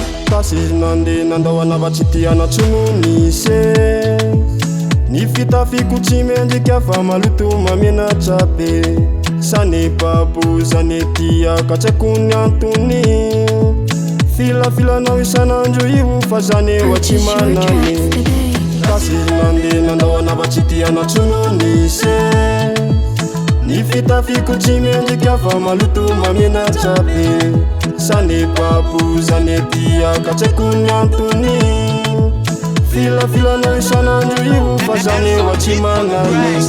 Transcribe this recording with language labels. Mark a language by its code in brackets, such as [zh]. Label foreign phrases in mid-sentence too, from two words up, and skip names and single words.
[mg] Tasy nandeha nandao hanavatry ty anatsono nisy. Ny fitafiko tsy mendrika fa maloto mamenatra be. Zany babo, zany tiaka, tsy haiko ny antony. Filafilanao isan'andro io fa zany efa tsy [en] Purchase your [mg] maname. [en] tracks today. [mg] Tasy nandeha nandao hanavatry ty anatsono nisy. Ny fitafiko tsy mendrika fa maloto mamenatra be. Zany babo, zany tiaka, tsy haiko ny antony. Filafilanao isan'andro io fa zany efa tsy maname.